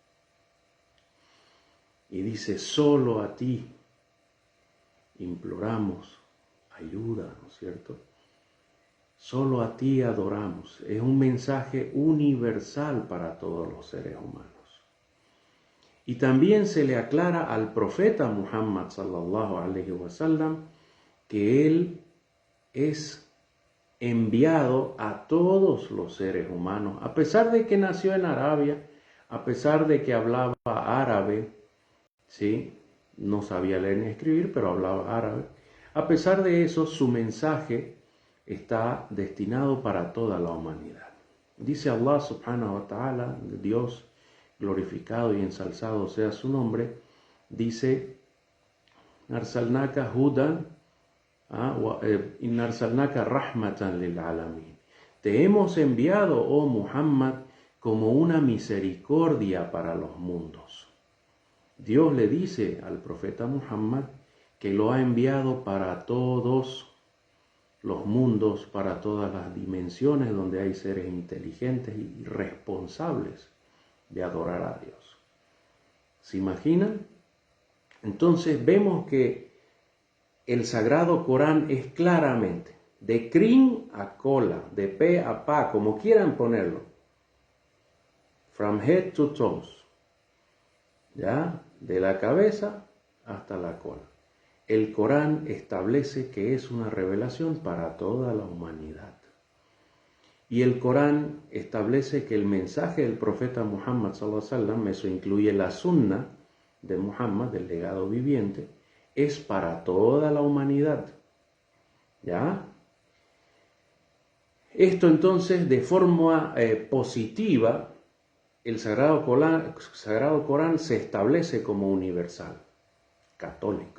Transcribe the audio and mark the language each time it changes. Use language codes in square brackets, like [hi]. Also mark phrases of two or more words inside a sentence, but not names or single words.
[es] Y dice, solo a ti imploramos ayuda, ¿no es cierto? Solo a ti adoramos. Es un mensaje universal para todos los seres humanos. Y también se le aclara al profeta Muhammad [ar] صلى الله عليه وسلم [es] que él es enviado a todos los seres humanos, a pesar de que nació en Arabia, a pesar de que hablaba árabe, ¿sí? No sabía leer ni escribir, pero hablaba árabe. A pesar de eso, su mensaje está destinado para toda la humanidad. Dice [ar] الله سبحانه وتعالى, [es] Dios glorificado y ensalzado sea su nombre, dice, [ar] أرسلناك هدى، أرسلناك رحمة للعالمين. [es] Te hemos enviado, oh Muhammad, como una misericordia para los mundos. Dios le dice al profeta Muhammad que lo ha enviado para todos los mundos, para todas las dimensiones donde hay seres inteligentes y responsables de adorar a Dios. ¿Se imaginan? Entonces vemos que el Sagrado Corán es claramente de crin a cola, de pe a pa, como quieran ponerlo, [en] from head to toes, [es] ¿ya? De la cabeza hasta la cola. El Corán establece que es una revelación para toda la humanidad. Y el Corán establece que el mensaje del profeta Muhammad [ar] صلى الله عليه وسلم, [es] eso incluye la sunna de Muhammad, del legado viviente, es para toda la humanidad. ¿Ya? Esto entonces, de forma positiva, el Sagrado Corán se establece como universal, católico.